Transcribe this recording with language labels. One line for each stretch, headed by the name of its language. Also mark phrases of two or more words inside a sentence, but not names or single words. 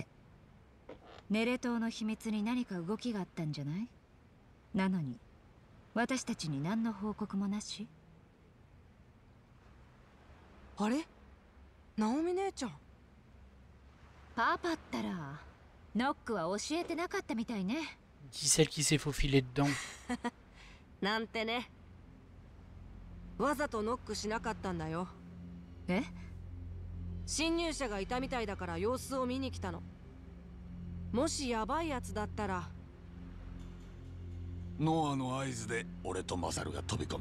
Japanese: ネレ島の秘密に何か動きがあったんじゃない？なのに私たちに何の報告もなし？あれ、ナオミ姉ちゃん。パパったらノックは教えてなかったみたいね。
French: Dis celle qui s'est faufilée dedans.
Japanese: なんてね。わざとノックしなかったんだよ。え？侵入者がいたみたいだから様子を見に来たの。もしヤバいやつだったら。ノアの合図で俺とマサルが飛び込む。